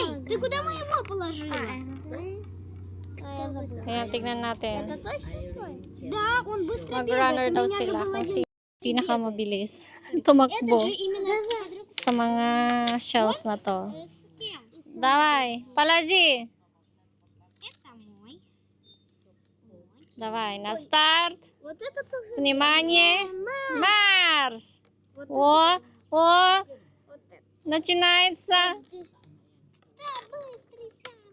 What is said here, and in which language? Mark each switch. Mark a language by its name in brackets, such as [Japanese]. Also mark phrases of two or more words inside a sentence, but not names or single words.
[Russian] Ты куда мы его положила? [Filipino] Ayan, tignan natin. [Russian] точно твой? Да, он быстро [Filipino] Mag-runner daw sila kung sino pinakamabilis tumakbo [Russian] именно [Filipino] sa mga shells na to. [Russian] с кем? Давай, положи! Это мой. Давай, на старт! Вот это тоже. Внимание! Марш! О! О! Начинается! Здесь. Да, быстрый сам.